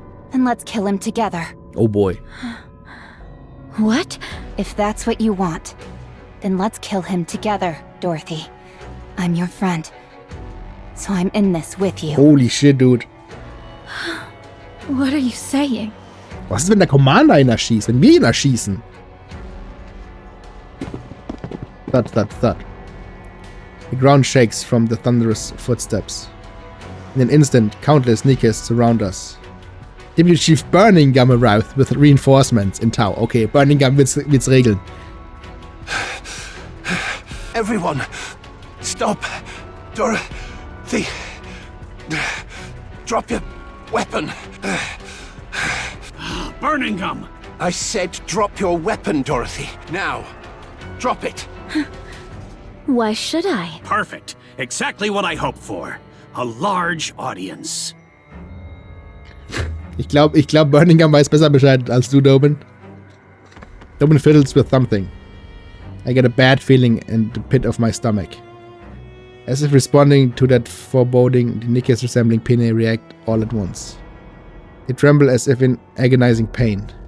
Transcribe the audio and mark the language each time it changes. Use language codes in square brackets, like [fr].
[en] Then let's kill him together. Oh boy. What? If that's what you want, then let's kill him together, Dorothy. I'm your friend, so I'm in this with you. Holy shit, dude. What are you saying? [de] Was ist, wenn der Commander ihn erschießt? Wenn wir ihn erschießen? [en] Thud, thud, thud. The ground shakes from the thunderous footsteps. In an instant, countless Nikkes surround us. Deputy Chief Burning Gum arrived with reinforcements in tow. [de] Okay, Burning Gum wird's regeln. [en] Everyone, stop. Dorothy. Drop your weapon. Burning Gum! I said drop your weapon, Dorothy. Now. Drop it. Why should I? Perfect. Exactly what I hoped for. A large audience. [de] Ich glaub, Burning Gum weiß besser Bescheid als du, Dobin. [en] Dobin fiddles with something. I get a bad feeling in the pit of my stomach. As if responding to that foreboding, the Nikkes resembling Pine react all at once. They tremble as if in agonizing pain.